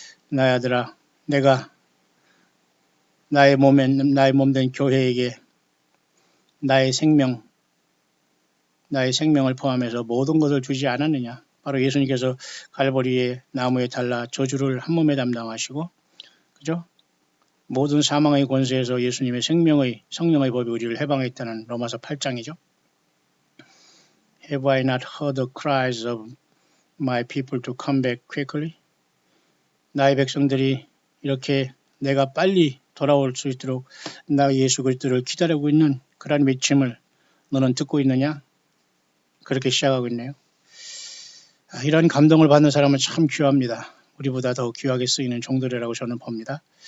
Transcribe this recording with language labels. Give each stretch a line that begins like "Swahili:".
Korean: 나의 아들아, 내가 나의 몸된 교회에게 나의 생명을 포함해서 모든 것을 주지 않았느냐? 바로 예수님께서 갈보리의 나무에 달라 저주를 한 몸에 담당하시고, 그죠? 모든 사망의 권세에서 예수님의 성령의 법이 우리를 해방했다는 로마서 8장이죠.
English: Have I not heard the cries of my people to come back quickly?
Korean: 나의 백성들이 이렇게 내가 빨리 돌아올 수 있도록 나 예수 그리스도를 기다리고 있는 그런 외침을 너는 듣고 있느냐? 그렇게 시작하고 있네요. 이런 감동을 받는 사람은 참 귀합니다. 우리보다 더 귀하게 쓰이는 종들이라고 저는 봅니다.